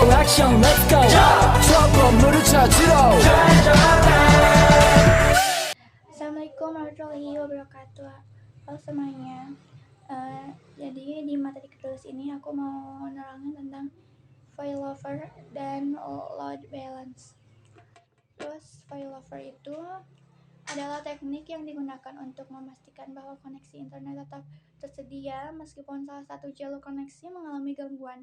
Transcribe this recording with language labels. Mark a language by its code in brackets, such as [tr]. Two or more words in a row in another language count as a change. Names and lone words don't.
[en] action, let's go. [ko] 첫 건물을 찾으러. [ar] السلام عليكم ورحمة الله وبركاته. [id] Halo semuanya. Jadi di materi kedua ini aku mau nerangin tentang failover dan [en] load balance. [id] Terus failover itu adalah teknik yang digunakan untuk memastikan bahwa koneksi internet tetap tersedia meskipun salah satu jalur koneksi mengalami gangguan.